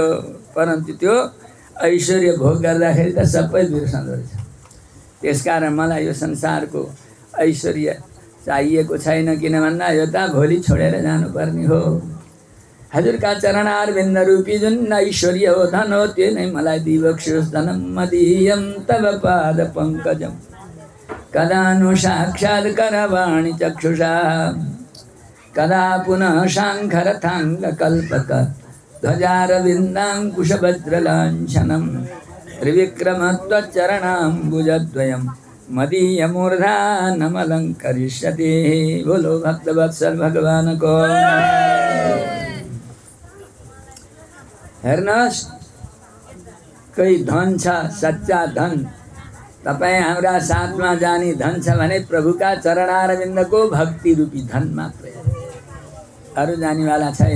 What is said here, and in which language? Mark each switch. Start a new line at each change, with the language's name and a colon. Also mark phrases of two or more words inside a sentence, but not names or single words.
Nepali: परन्तु त्यो ऐश्वर्य भोग गर्दाखेरि त सबै बिर्सँदो रहेछ। त्यसकारण मलाई यो संसारको ऐश्वर्य चाहिएको छैन, किन भन्दा यो त भोलि छोडेर जानुपर्ने हो। हजुरका चरणारविन्द रूपी जुन ऐश्वर्य हो, धन हो, त्यो नै मलाई दिइबक्सियोस्।
Sanskrit: धनं मदीयं तव पाद पङ्कजं कदा नु साक्षात् करवाणि चक्षुषा कदा पुनः शाङ्खरथाङ्गकल्पक ध्वजारविन्दाङ्कुशवज्रलाञ्छनं त्रिविक्रमत्वच्चरणाम्बुजद्वयं मदीयमूर्धा नमलङ्करिष्यति।
Hindi: बोलो भक्तवत्सल भगवान को।
Nepali: हेर्नुहोस्, कोही धन छ, सच्चा धन, तपाईँ हाम्रा साथमा जाने धन छ भने प्रभुका चरणारविन्दको भक्ति रूपी धन मात्रै, अरू जानेवाला छैन।